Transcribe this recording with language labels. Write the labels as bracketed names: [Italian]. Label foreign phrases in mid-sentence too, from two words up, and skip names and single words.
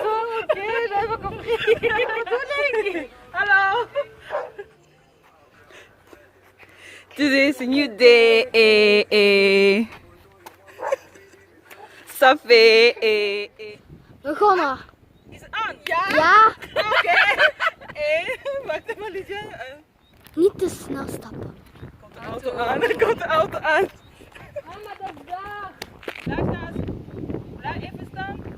[French] Ah, ok, j'avais pas compris. Alors. [English] Today's a new day. [French] Ça fait. [Dutch] We begonnen. Is het aan? Ja? Ja, Oké. Wacht even, Lydia. niet te snel stappen. Komt Auto aan, er komt de auto aan. Mama, dat is daar. Daar staat. Blijf even staan.